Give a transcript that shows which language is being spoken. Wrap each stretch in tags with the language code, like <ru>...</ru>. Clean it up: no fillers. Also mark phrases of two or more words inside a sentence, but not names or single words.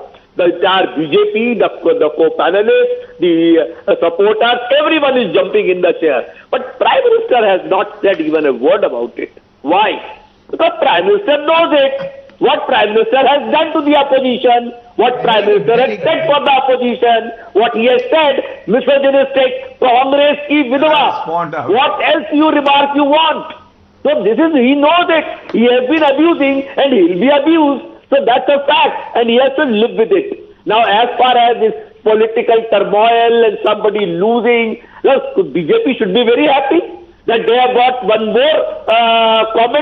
<en>The entire BJP, the co-panelists, the supporters, everyone is jumping in the chair. But Prime Minister has not said even a word about it. Why? Because Prime Minister knows it. What Prime Minister has done to the opposition, what Prime Minister has said for the opposition, what he has said, misogynistic,</en> <hi>Congress ki vidwa.</hi> <en>What else you remark you want? So he knows it. He has been abusing and he will be abused. So that's a fact and he has to live with it. Now as far as this political turmoil and somebody losing, look, BJP should be very happy that they have got one more comment.</en>